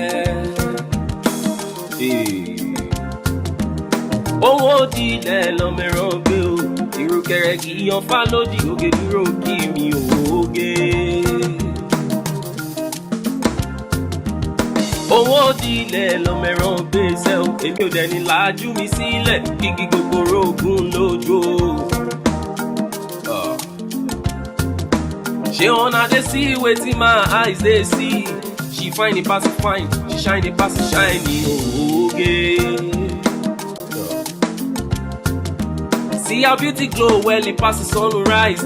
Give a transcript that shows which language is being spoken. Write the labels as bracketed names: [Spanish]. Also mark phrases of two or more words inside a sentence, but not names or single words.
[Yoruba] Owó dilẹ̀ lọ́mẹ́rán gbé o, ìrùkẹ̀rẹ̀ kì í yan fálódì, oge dúró kí mi ò oge. Owó dilẹ̀ lọ́mẹ́rán gbèsè o, èmi ò dẹ̀ ní làájú mi sílẹ̀, kíkí gogoro ogun lójú o. [Nigerian Pidgin] She wanna dey see wetin my eyes dey see. She find it pass fine, she shine it pass shiny oge. See how beauty glow well it pass the sunrise.